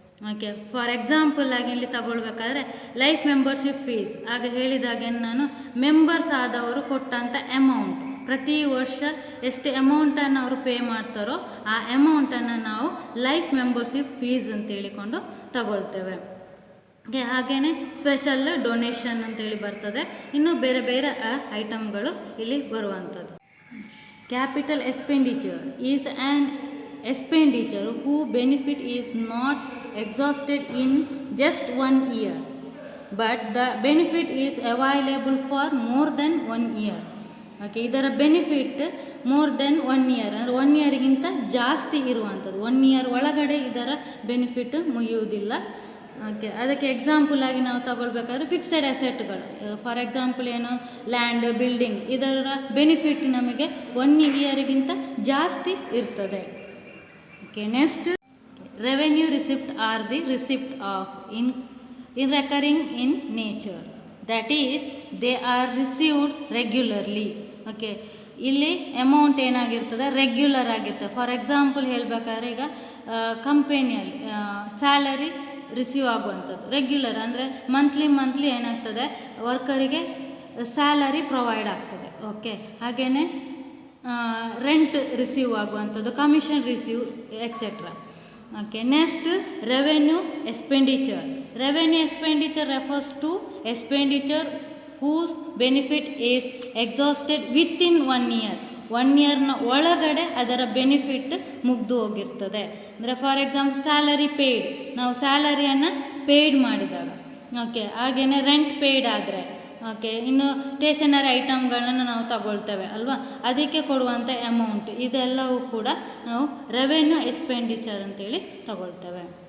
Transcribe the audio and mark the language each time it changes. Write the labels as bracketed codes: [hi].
[kn] Okay, for example ಆಗಿ ಇಲ್ಲಿ ತಗೊಳ್ಬೇಕಾದ್ರೆ ಲೈಫ್ ಮೆಂಬರ್ಶಿಪ್ ಫೀಸ್ ಆಗ ಹೇಳಿದಾಗೆ ನಾನು ಮೆಂಬರ್ಸ್ ಆದವರು ಕೊಟ್ಟಂಥ ಅಮೌಂಟ್ ಪ್ರತಿ ವರ್ಷ ಎಷ್ಟು ಅಮೌಂಟನ್ನು ಅವರು ಪೇ ಮಾಡ್ತಾರೋ ಆ ಅಮೌಂಟನ್ನು ನಾವು ಲೈಫ್ ಮೆಂಬರ್ಶಿಪ್ ಫೀಸ್ ಅಂತ ಹೇಳಿಕೊಂಡು ತಗೊಳ್ತೇವೆ. ಓಕೆ, ಹಾಗೆಯೇ ಸ್ಪೆಷಲ್ ಡೊನೇಷನ್ ಅಂತೇಳಿ ಬರ್ತದೆ, ಇನ್ನು ಬೇರೆ ಬೇರೆ ಐಟಮ್ಗಳು ಇಲ್ಲಿ ಬರುವಂಥದ್ದು. [en] Capital expenditure is an expenditure whose benefit is not exhausted in just 1 year. But the benefit is available for more than 1 year. [kn] Okay, ಇದರ ಬೆನಿಫಿಟ್ ಮೋರ್ ದೆನ್ 1 ಇಯರ್ ಅಂದರೆ 1 ಇಯರ್ಗಿಂತ ಜಾಸ್ತಿ ಇರುವಂಥದ್ದು. 1 ಇಯರ್ ಒಳಗಡೆ ಇದರ ಬೆನಿಫಿಟ್ ಮುಗಿಯುವುದಿಲ್ಲ. ಓಕೆ, ಅದಕ್ಕೆ ಎಕ್ಸಾಂಪಲ್ ಆಗಿ ನಾವು ತಗೊಳ್ಬೇಕಾದ್ರೆ ಫಿಕ್ಸೆಡ್ ಅಸೆಟ್ಗಳು, ಫಾರ್ ಎಕ್ಸಾಂಪಲ್ ಏನು ಲ್ಯಾಂಡ್, ಬಿಲ್ಡಿಂಗ್, ಇದರ ಬೆನಿಫಿಟ್ ನಮಗೆ 1 ಇಯರ್ಗಿಂತ ಜಾಸ್ತಿ ಇರ್ತದೆ. [en] Okay, next revenue receipt are the receipt of in recurring in nature, that is they are received regularly. [kn] Okay, ಇಲ್ಲಿ ಅಮೌಂಟ್ ಏನಾಗಿರ್ತದೆ, ರೆಗ್ಯುಲರ್ ಆಗಿರ್ತದೆ. ಫಾರ್ ಎಕ್ಸಾಂಪಲ್ ಹೇಳಬೇಕಾದ್ರೆ ಈಗ ಕಂಪನಿಯಲ್ಲಿ ಸ್ಯಾಲರಿ ರಿಸೀವ್ ಆಗುವಂಥದ್ದು ರೆಗ್ಯುಲರ್ ಅಂದರೆ ಮಂತ್ಲಿ ಏನಾಗ್ತದೆ ವರ್ಕರಿಗೆ ಸ್ಯಾಲರಿ ಪ್ರೊವೈಡ್ ಆಗ್ತದೆ. ಓಕೆ, ಹಾಗೆಯೇ ರೆಂಟ್ ರಿಸೀವ್ ಆಗುವಂಥದ್ದು, commission receive etcetera. [en] Okay, next revenue expenditure. Revenue expenditure refers to expenditure whose benefit is exhausted within 1 year. [kn] 1 ಇಯರ್ನ ಒಳಗಡೆ ಅದರ ಬೆನಿಫಿಟ್ ಮುಗ್ದು ಹೋಗಿರ್ತದೆ. ಅಂದರೆ ಫಾರ್ ಎಕ್ಸಾಂಪಲ್ ಸ್ಯಾಲರಿ ಪೇಯ್ಡ್, ನಾವು ಸ್ಯಾಲರಿಯನ್ನು ಪೇಯ್ಡ್ ಮಾಡಿದಾಗ. ಓಕೆ, ಹಾಗೆಯೇ ರೆಂಟ್ ಪೇಯ್ಡ್ ಆದರೆ. ಓಕೆ, ಇನ್ನು ಸ್ಟೇಷನರಿ ಐಟಮ್ಗಳನ್ನು ನಾವು ತಗೊಳ್ತೇವೆ ಅಲ್ವಾ, ಅದಕ್ಕೆ ಕೊಡುವಂಥ ಅಮೌಂಟ್, ಇದೆಲ್ಲವೂ ಕೂಡ ನಾವು ರೆವೆನ್ಯೂ ಎಕ್ಸ್ಪೆಂಡಿಚರ್ ಅಂತೇಳಿ ತಗೊಳ್ತೇವೆ.